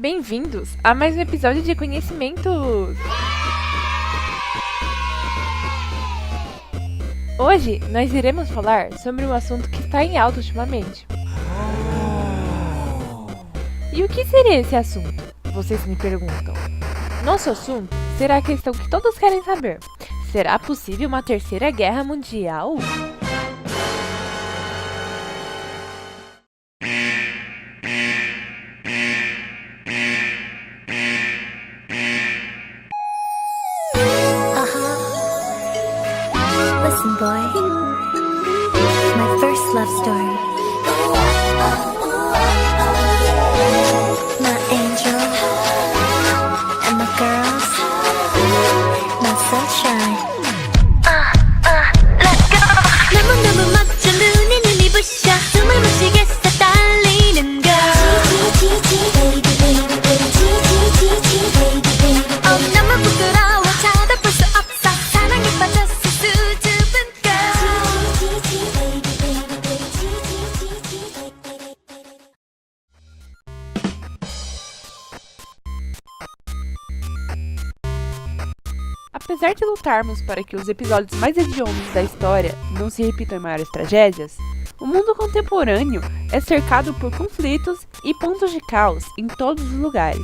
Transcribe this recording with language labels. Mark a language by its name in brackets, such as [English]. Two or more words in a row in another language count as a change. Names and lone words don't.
[Portuguese] bem-vindos a mais um episódio de Conhecimentos! Hoje nós iremos falar sobre um assunto que está em alta ultimamente. E o que seria esse assunto? Vocês me perguntam. Nosso assunto será a questão que todos querem saber. Será possível uma terceira guerra mundial? [English] Listen, boy, my first love story. My angel and my girls, my sunshine. Let's go. [Korean] 너무너무 멋져 눈이 부셔 숨을 못 쉬겠어 떨리는 걸. [English] Baby, baby, baby, baby, baby. [Korean] 너무 부끄러워 찾아볼 수 없어 사랑에 빠졌어. [Portuguese] Apesar de lutarmos para que os episódios mais hediondos da história não se repitam em maiores tragédias, o mundo contemporâneo é cercado por conflitos e pontos de caos em todos os lugares.